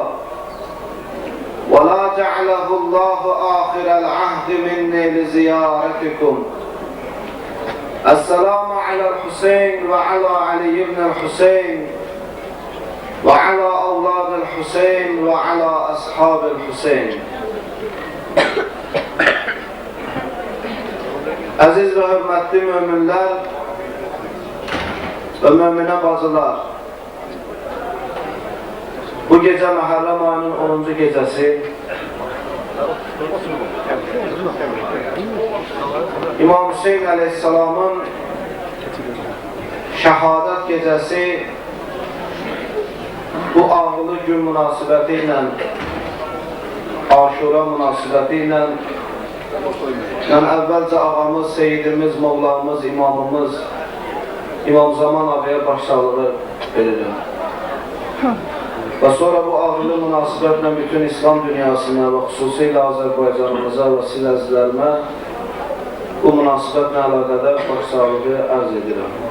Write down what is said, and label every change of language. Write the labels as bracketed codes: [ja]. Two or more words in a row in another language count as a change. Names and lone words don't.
[ar] ولا جعله الله آخر العهد مني لزيارتكم. السلام على الحسين وعلى علي بن الحسين وعلى أولاد الحسين وعلى أصحاب الحسين. [az] Aziz ve hürmetli müminler ve mümine bacılar, bu gece Muharrem ayının 10. gecesi İmam Hüseyin Aleyhisselam'ın şehadet gecesi bu ağırlı gün münasibəti ilə, Aşura münasibəti ilə Yəni əvvəlcə ağamız, seyidimiz, mövlamız, imamımız İmam Zaman ağaya başsağlığı verirəm. Və sonra bu ağırlı münasibətlə bütün İslam dünyasına və xüsusilə Azərbaycanımıza və siz əzizlərimə bu münasibətlə əlaqədar başsağlığı ərz edirəm.